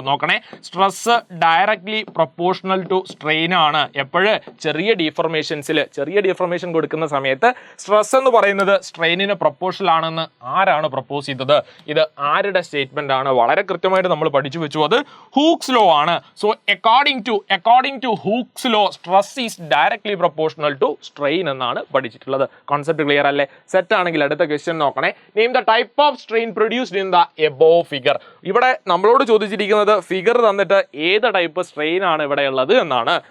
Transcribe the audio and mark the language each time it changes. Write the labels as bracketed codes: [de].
[ml] നോക്കണേ, [en] stress directly proportional to strain [ml] ആണ്. എപ്പോഴ്? ചെറിയ ഡിഫോർമേഷൻസിൽ, ചെറിയ ഡിഫോർമേഷൻ കൊടുക്കുന്ന സമയത്ത് സ്ട്രെസ് എന്ന് പറയുന്നത് സ്ട്രെയിനിന് പ്രൊപ്പോർഷണൽ ആണെന്ന് ആരാണ് പ്രപ്പോസ് ചെയ്തത്? ഇത് ആരുടെ സ്റ്റേറ്റ്മെന്റ് ആണ്? വളരെ കൃത്യമായിട്ട് നമ്മൾ പഠിച്ചു വെച്ചു. അത് ഹൂക്സ് ലോ ആണ്. [en] so according to Hooke's law, stress is directly proportional to strain [ml] എന്നാണ് പഠിച്ചിട്ടുള്ളത്. കോൺസെപ്റ്റ് ക്ലിയർ അല്ലേ? സെറ്റ് ആണെങ്കിൽ അടുത്ത ക്വസ്റ്റ്യൻ നോക്കണേ. [en] Name the type of strain produced in the above figure. [ml] ഇവിടെ നമ്മളോട് ചോദിച്ചിരിക്കുന്നത് ഫിഗർ തന്നിട്ട് ഏത് ടൈപ്പ് സ്ട്രെയിൻ ആണ് ഇവിടെ ഉള്ളത് എന്നാണ്.